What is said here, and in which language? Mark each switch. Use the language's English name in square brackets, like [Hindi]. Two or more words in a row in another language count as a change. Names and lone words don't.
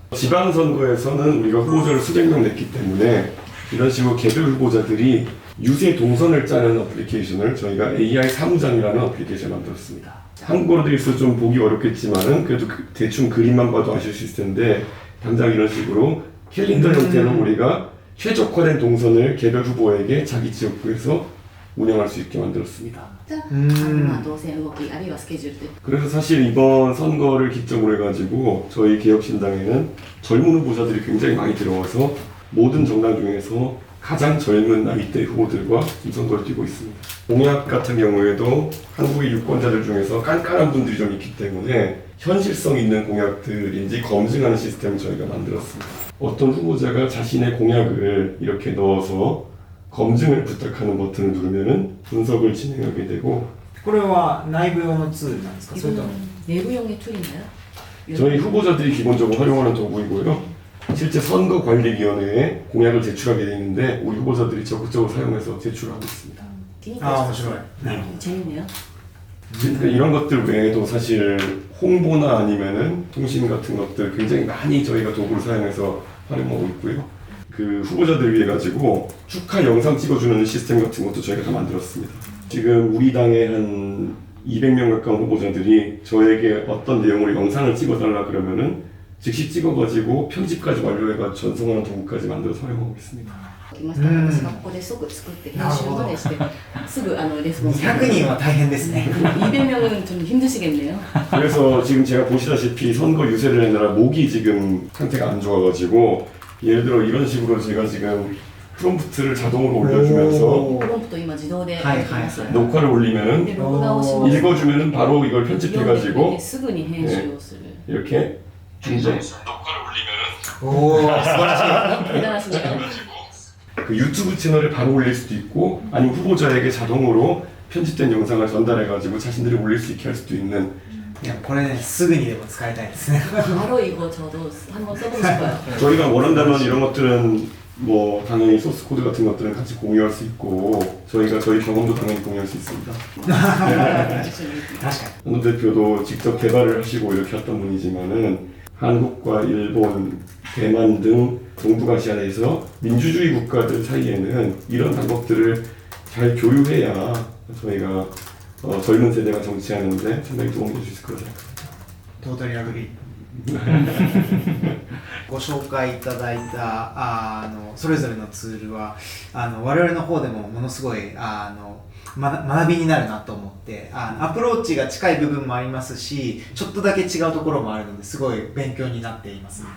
[Korean] 지방선거에서는 우리가 후보자를 수백 명 냈기 때문에 이런 식으로 개별 후보자들이 유세 동선을 짜는 어플리케이션을 저희가 AI 사무장이라는 어플리케이션을 만들었습니다. 한국어로 되어 있어서 좀 보기 어렵겠지만은 그래도 대충 그림만 봐도 아실 수 있을 텐데 당장 이런 식으로 캘린더 형태로 우리가 최적화된 동선을 개별 후보에게 자기 지역구에서 운영할 수 있게 만들었습니다. [Japanese] 動線動きあるいはスケジュール [Korean] 그래서 사실 이번 선거를 기점으로 해가지고 저희 개혁신당에는 젊은 후보자들이 굉장히 많이 들어와서 모든 정당 중에서 가장 젊은 나이대 후보들과 선거를 뛰고 있습니다. 공약 같은 경우에도 한국의 유권자들 중에서 깐깐한 분들이 좀 있기 때문에 현실성 있는 공약들인지 검증하는 시스템을 저희가 만들었습니다. 어떤 후보자가 자신의 공약을 이렇게 넣어서 검증을 부탁하는 버튼을 누르면은 분석을 진행하게 되고 [Japanese] これは内部用のツールなんですかそれとも [Korean] 내부용의 툴인가요? 저희 후보자들이 기본적으로 활용하는 도구이고요. 실제 선거관리위원회에 공약을 제출하게 돼 있는데 우리 후보자들이 적극적으로 사용해서 제출하고 있습니다. 아, 멋있어요. 네. 재밌네요. 그러니까 이런 것들 외에도 사실 홍보나 아니면은 통신 같은 것들 굉장히 많이 저희가 도구를 사용해서 활용하고 있고요. 그 후보자들 위해 가지고 축하 영상 찍어주는 시스템 같은 것도 저희가 다 만들었습니다. 지금 우리 당의 한 200명 가까운 후보자들이 저에게 어떤 내용으로 영상을 찍어달라 그러면은 즉시 찍어가지고 편집까지 완료해가 전송하는 도구까지 만들어 사용하고 있습니다. [Japanese] 来ましたら私がここですぐ作って編集までしてすぐレスポンス 100人は大変ですね [Korean] 200명은 좀 힘드시겠네요. 그래서 지금 제가 보시다시피 선거 유세를 하느라 목이 지금 상태가 안 좋아가지고 예를 들어 이런 식으로 제가 지금 프롬프트를 자동으로 올려주면서 [Japanese] 프롬프트 今自動で [Korean] 녹화를 올리면은 [Japanese] で録画をします [Korean] 읽어주면은 바로 이걸 편집해가지고 [Japanese] すぐに編集をする [Korean] 이렇게 녹화를 올리면은 [Japanese] おお素晴らしい [Korean] 대단하시네요. 그 유튜브 채널에 바로 올릴 수도 있고 아니면 후보자에게 자동으로 편집된 영상을 전달해가지고 자신들이 올릴 수 있게 할 수도 있는 [Japanese] いやこれねすぐにでも使いたいですね [Korean] 바로 이거 저도 한번 써보고 싶어요. 저희가 원한다면 이런 것들은 뭐 당연히 소스 코드 같은 것들은 같이 공유할 수 있고 저희가 저희 경험도 당연히 공유할 수 있습니다. [Japanese] 確かに [Korean] 한 대표도 직접 개발을 하시고 이렇게 했던 분이지만은 한국과 일본, 대만 등 동북아시아에서 민주주의 국가들 사이에는 이런 방법들을 잘 교류해야 저희가 젊은 세대가 정치하는데 상당히 도움이 될 수 있을 거라고 생각합니다. [English] totally agree [Japanese] ご紹介いただいたそれぞれのツールは我々の方でもものすごい学びになるなと思ってアプローチが近い部分もありますしちょっとだけ違うところもあるのですごい勉強になっています。